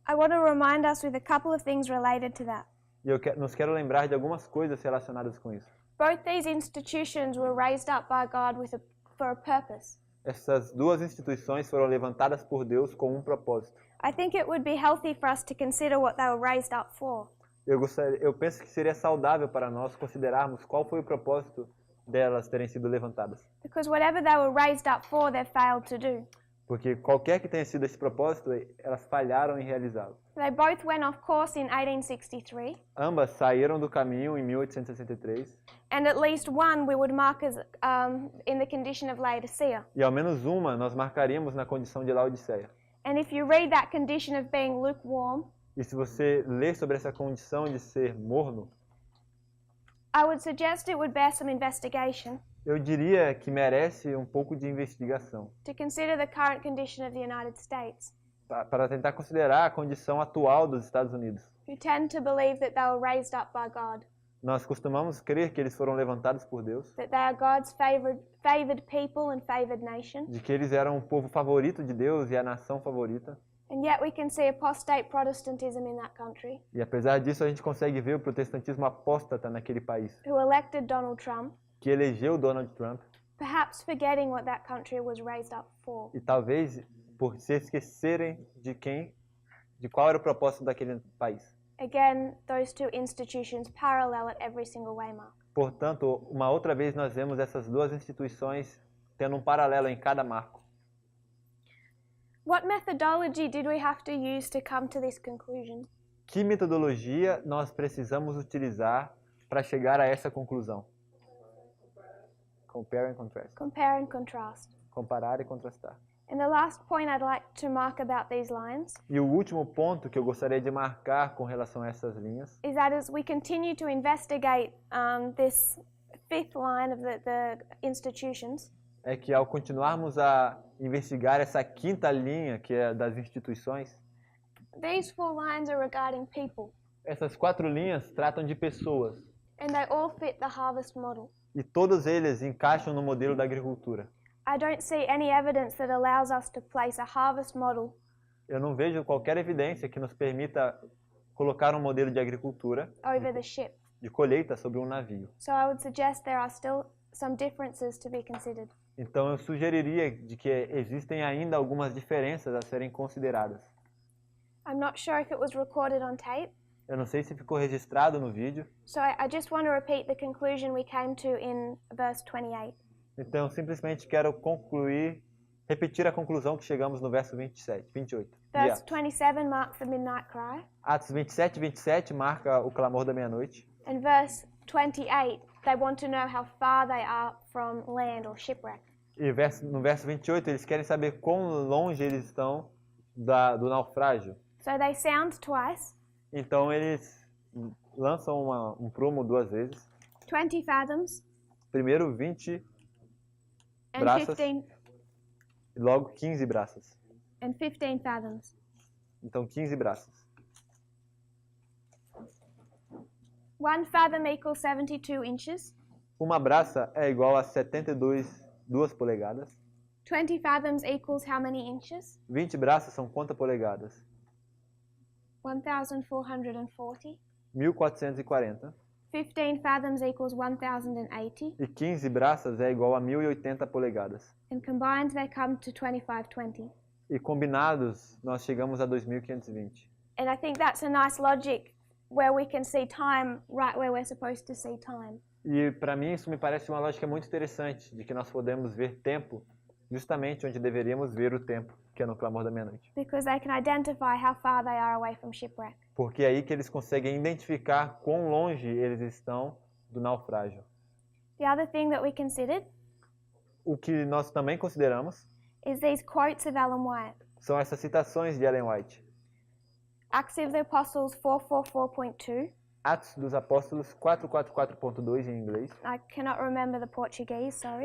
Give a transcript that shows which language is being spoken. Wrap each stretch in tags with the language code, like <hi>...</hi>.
<en>I want to remind us with a couple of things related to that.</en> <pt>E eu nos quero lembrar de algumas coisas relacionadas com isso.</pt> <en>Both these institutions were raised up by God for a purpose.</en> <pt>Essas duas instituições foram levantadas por Deus com um propósito.</pt> <en>I think it would be healthy for us to consider what they were raised up for.</en> <pt>Eu penso que seria saudável para nós considerarmos qual foi o propósito delas terem sido levantadas.</pt> <en>Because whatever they were raised up for, they failed to do.</en> <pt>Porque qualquer que tenha sido esse propósito, elas falharam em realizá-lo.</pt> <en>They both went off course in 1863,</en> <pt>Ambas saíram do caminho em 1863</pt> <en>and at least one we would mark as in the condition of Laodicea.</en> <pt>e ao menos uma nós marcaríamos na condição de Laodiceia.</pt> <en>And if you read that condition of being lukewarm,</en> <pt>E se você ler sobre essa condição de ser morno,</pt> <en>I would suggest it would bear some investigation</en> <pt>eu diria que merece um pouco de investigação</pt> <en>to consider the current condition of the United States,</en> <pt>para tentar considerar a condição atual dos Estados Unidos.</pt> <en>who tend to believe that they were raised up by God,</en> <pt>Nós costumamos crer que eles foram levantados por Deus,</pt> <en>that they are God's favored people and favored nation,</en> <pt>de que eles eram o povo favorito de Deus e a nação favorita.</pt> <en>and yet we can see apostate Protestantism in that country,</en> <pt>E apesar disso, a gente consegue ver o protestantismo apóstata naquele país,</pt> <en>who elected Donald Trump,</en> <pt>que elegeu Donald Trump,</pt> <en>perhaps forgetting what that country was raised up for.</en> <pt>e talvez por se esquecerem de qual era o propósito daquele país.</pt> <en>Again, those two institutions parallel at every single waymark.</en> <pt>Portanto, uma outra vez nós vemos essas duas instituições tendo um paralelo em cada marco.</pt> <en>What methodology did we have to use to come to this conclusion?</en> <pt>Que metodologia nós precisamos utilizar para chegar a essa conclusão?</pt> <en>Compare and contrast. Compare and contrast.</en> <pt>Comparar e contrastar.</pt> <en>And the last point I'd like to mark about these lines</en> <pt>E o último ponto que eu gostaria de marcar com relação a essas linhas</pt> <en>is that as we continue to investigate this fifth line of the institutions,</en> <pt>é que ao continuarmos a investigar essa quinta linha, que é das instituições,</pt> <en>these four lines are regarding people,</en> <pt>essas quatro linhas tratam de pessoas</pt> <en>and they all fit the harvest model.</en> <pt>e todos eles encaixam no modelo da agricultura.</pt> <en>I don't see any evidence that allows us to place a harvest model</en> <pt>Eu não vejo qualquer evidência que nos permita colocar um modelo de agricultura,</pt> <en>over the ship.</en> <pt>de colheita sobre um navio.</pt> <en>So I would suggest there are still some differences to be considered.</en> <pt>Então eu sugeriria de que existem ainda algumas diferenças a serem consideradas.</pt> <en>I'm not sure if it was recorded on tape,</en> <pt>Eu não sei se ficou registrado no vídeo,</pt> <en>so I just want to repeat the conclusion we came to in verse 28.</en> <pt>então eu simplesmente quero concluir repetir a conclusão que chegamos no verso 28.</pt> <en>Verse 27 marks the midnight cry,</en> <pt>Atos 27 marca o clamor da meia-noite.</pt> <en>and verse 28, they want to know how far they are from land or shipwreck.</en> <pt>E no verso 28, eles querem saber quão longe eles estão do naufrágio.</pt> <en>So they sound twice,</en> <pt>Então eles lançam um prumo 2 vezes.</pt> <en>20 fathoms,</en> <pt>Primeiro 20</pt> <en>and</en> <pt>braças 15, e logo 15 braças.</pt> <en>and 15 fathoms.</en> <pt>Então 15 braças.</pt> <en>1 fathom equals 72 inches.</en> <pt>Uma braça é igual a 2 polegadas.</pt> <en>20 fathoms equals how many inches?</en> <pt>20 braças são quantas polegadas? 1,440. 1440.</pt> <en>15 fathoms equals 1,080.</en> <pt>E 15 braças é igual a 1080 polegadas.</pt> <en>And combined they come to 2520.</en> <pt>E combinados, nós chegamos a 2520.</pt> <en>And I think that's a nice logic where we can see time right where we're supposed to see time.</en> <pt>E para mim isso me parece uma lógica muito interessante, de que nós podemos ver tempo justamente onde deveríamos ver o tempo, que é no clamor da meia-noite.</pt> <en>Because they can identify how far they are away from shipwreck.</en> <pt>Porque é aí que eles conseguem identificar quão longe eles estão do naufrágio.</pt> <en>The other thing that we considered</en> <pt>O que nós também consideramos</pt> <en>is these quotes of Ellen White.</en> <pt>são essas citações de Ellen White.</pt> <en>Acts of the Apostles 444.2.</en> <pt>Atos dos Apóstolos 444.2 em inglês.</pt> <en>I cannot remember the Portuguese, sorry.</en>